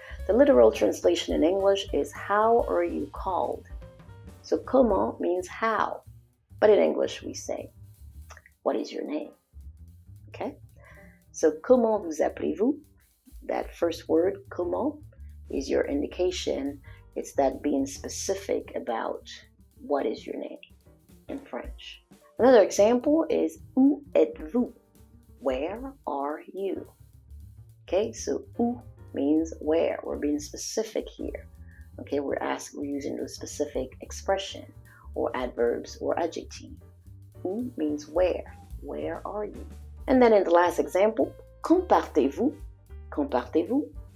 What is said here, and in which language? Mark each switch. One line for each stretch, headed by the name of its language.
English: The literal translation in English is how are you called? So comment means how, but in English we say, what is your name?
French: Okay, so comment vous appelez-vous?
English: That first word, comment, is your indication. It's that being specific about what is your name in French. Another example is
French: où êtes-vous?
English: Where are you? Okay, so où means where. We're being specific here. Okay, we're using the specific expression or adverbs or adjective. Où means where. Where are you? And then in the last example,
French: quand partez-vous? Quand partez-vous?